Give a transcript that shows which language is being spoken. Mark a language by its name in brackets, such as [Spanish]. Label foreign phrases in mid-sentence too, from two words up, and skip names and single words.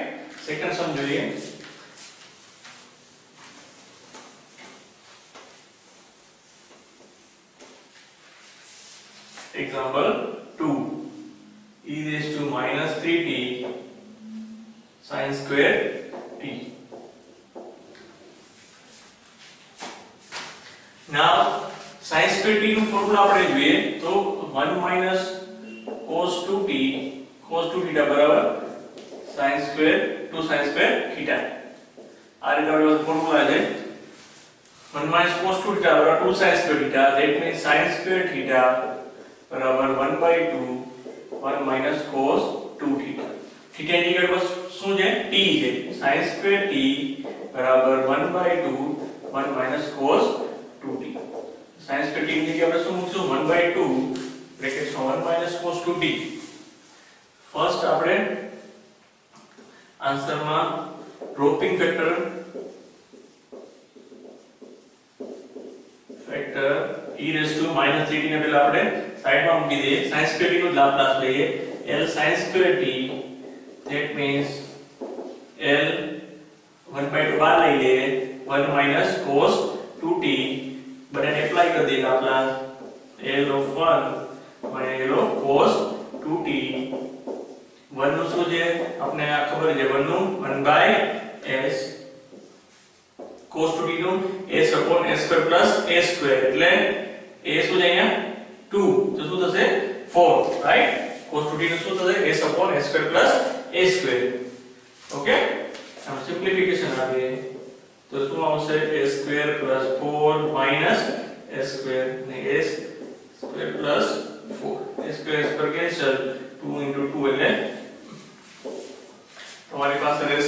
[English] second sum જોઈએ example 2 e raised to minus 3t sin square t. now sin square t [Gujarati] નું ફોર્મ્યુલા આપણે જોઈએ તો [English] 1 minus cos 2t cos 2 theta બરાબર sin square 2 sin square theta. [Gujarati] આ રીતે આપણો ફોર્મ્યુલા છે [English] 1 minus cos 2 theta બરાબર 2 sin square theta. that means sin square theta બરાબર 1/2 1 minus cos 2 theta. theta [Gujarati] ની જગ્યાએ બસ શું છે? [English] t છે. sin square t બરાબર 1/2 1 minus cos 2t. sin square t [Gujarati] ની જગ્યાએ આપણે શું મૂકશું? [English] 1/2 બ્રેકેટ્સ માં 1 minus cos 2t. [Gujarati] ફર્સ્ટ આપણે આન્સર માં [English] dropping factor e raised to minus 3t [Gujarati] ને પહેલા આપણે સાઈડમાં મૂકી દઈએ. [English] sin square t [Gujarati] નો લાપ્લાસ લઈએ [English] l sin square t that means l 1/2 [Gujarati] બહાર લઈ લઈએ [English] 1 minus cos 2t [Gujarati] બધાને એપ્લાય કરી દઈએ લાપ્લાસ [English] l of 1 minus l of cos 2t. [Gujarati] 1 નું શું છે? આપણે આ ખબર છે 1 નું 1/s [English] cos 2t [Gujarati] નું [English] s upon s square plus a square [Gujarati] એટલે a શું છે અહીંયા 2 તો શું થશે 4 right. [English] cos 2t [Gujarati] નું શું થશે? [English] s upon s square plus a square. [Gujarati] ઓકે હવે સિમ્પ્લિફિકેશન આપીએ તો શું આવશે? [English] a square plus 4 minus s square ને s square plus 4 a square cancel 2 into 2 [Gujarati] એટલે તમારી પાસે